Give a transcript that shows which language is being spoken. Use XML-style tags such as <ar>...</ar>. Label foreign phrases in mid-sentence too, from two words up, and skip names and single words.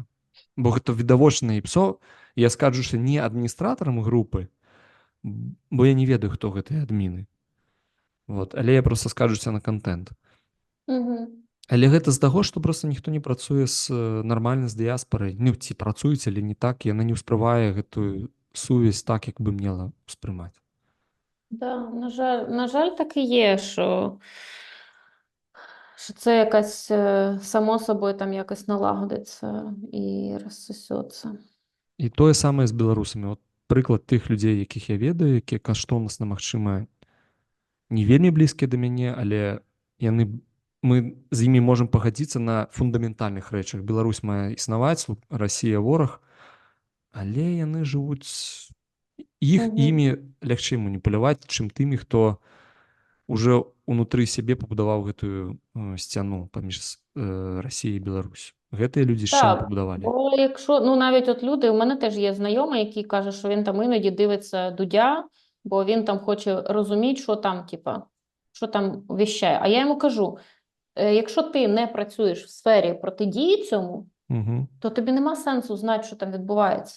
<be>Бо гэта відавочнае псо, я скарджуся не адміністратарам групы, бо я не ведаю, хто гэтыя адміны. Вот. Але я просто скарджуся на контент. Але гэта з таго, што просто ніхто не працуе нармальна з дыаспарай. Ну, ці працуюць, але не так, яна не ўспрымае гэтую сувязь так, як бы мела ўспрымаць. Да,</be> <uk>на жаль, так і є, що це якась само собою там якось налагодиться і розсосеться.</uk> <be>І тое самае з беларусамі. От прыклад тых людзей, якіх я ведаю, якія каштоўнасна, магчыма, не вельмі блізкія да мяне, але мы з імі можам пагадзіцца на фундаментальных рэчах. Беларусь мае існаваць, Расія вораг, але яны жывуць, імі лягчэй маніпуляваць, чым тымі, хто уже унутры сябе пабудаваў гэтую сцяну паміж Расіяй і Беларусь. Гэтыя людзі з чым</be> <uk>Так,</uk> <be>пабудавалі?</be> <uk>бо якщо, ну навіть от люди, у мене теж є знайомий, який каже, що він там іноді дивиться Дудя, бо він там хоче розуміти, що там, типа, що там віщає. А я йому кажу, якщо ти не працюєш в сфері протидії цьому, Угу. то тобі нема сенсу знати, що там відбувається.</uk>